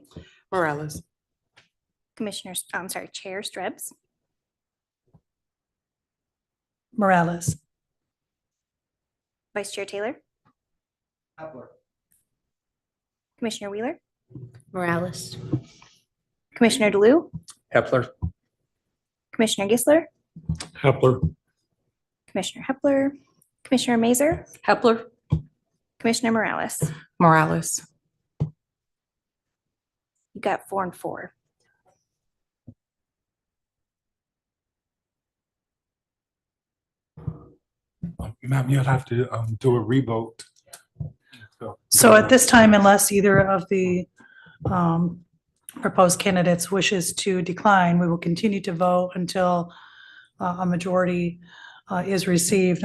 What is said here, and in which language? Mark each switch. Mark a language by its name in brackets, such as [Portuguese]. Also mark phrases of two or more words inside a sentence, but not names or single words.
[English] Morales. Chair Stribbs, Morales. Vice Chair Taylor, Commissioner Wheeler, Morales. Commissioner DeLu, Hepler. Commissioner Gisler, Hepler. Commissioner Hepler, Commissioner Mazer, Hepler. Commissioner Morales. Morales. You got 4 and 4. Ma'am, you'll have to do a revote. So at this time, unless either of the proposed candidates wishes to decline, we will continue to vote until a majority is received.